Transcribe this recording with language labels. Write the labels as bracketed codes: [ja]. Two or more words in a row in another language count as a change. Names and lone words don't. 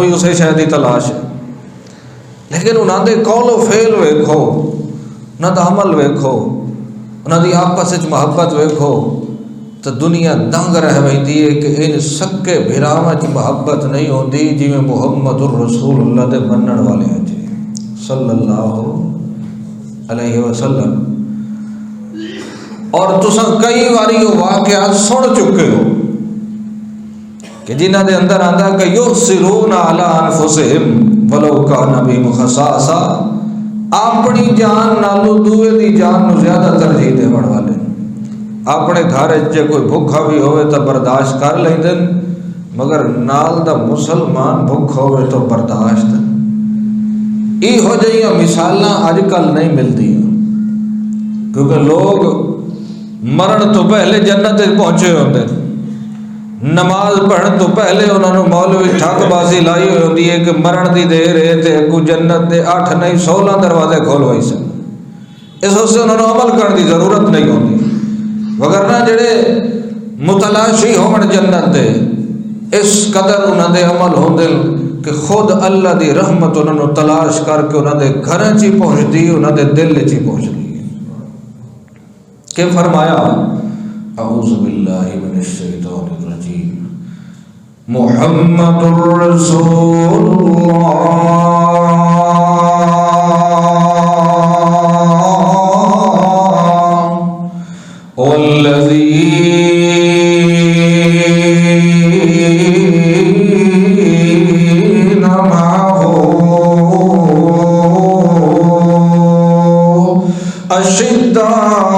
[pa] بھی اسے شاید ہی تلاش ہے، لیکن انہوں نے قول و فعل ویکھو، انہوں نے عمل ویکھو، انہوں نے آپس وچ محبت ویکھو تو دنیا دنگ رہ ویندی ہے کہ ان سکے بھراواں وچ محبت نہیں ہوندی جی میں محمد الرسول اللہ دے منن والے ہیں جی [ar] صلی اللہ علیہ وسلم۔ [pa] اور تساں کئی باری وہ واقعات سن چکے ہو کہ جنہاں دے اندر آندا کہ [ar] یؤثرون علی انفسہم ولو کان بہم خصاصہ، [pa] اپنی جان نالو دوے دی جان نو زیادہ ترجیح دیون والے، اپنے گھر جے کوئی بھوکھا بھی ہوئے تو برداشت کر لیندے مگر نال دا مسلمان بھوکھا ہوئے تو برداشت۔ ای ہو جائیاں مثالاں اج کل نہیں ملتی کیونکہ لوگ مرن تو پہلے جنت پہنچے ہوندے، نماز پڑھن تو پہلے انہوں نے مولوی ٹھگ بازی لائی ہوئی ہوندی ہے کہ مرن دی دیر ہے تے کو جنت دے 8 نہیں 16 دروازے کھولوائی سن، اس واسطے انہوں نے عمل کرنے دی ضرورت نہیں ہوندی، وگرنہ جڑے متلاشی ہون جنت دے اس قدر انہوں دے عمل ہوندے کہ خود اللہ دی رحمت انہوں نے تلاش کر کے انہوں دے گھراں چی پہنچ دی، انہوں دے دل چی پہنچ دی۔ کہ فرمایا [ar] اعوذ باللہ من الشیطان الرجیم محمد الرسول اللہ والذین معه اشداء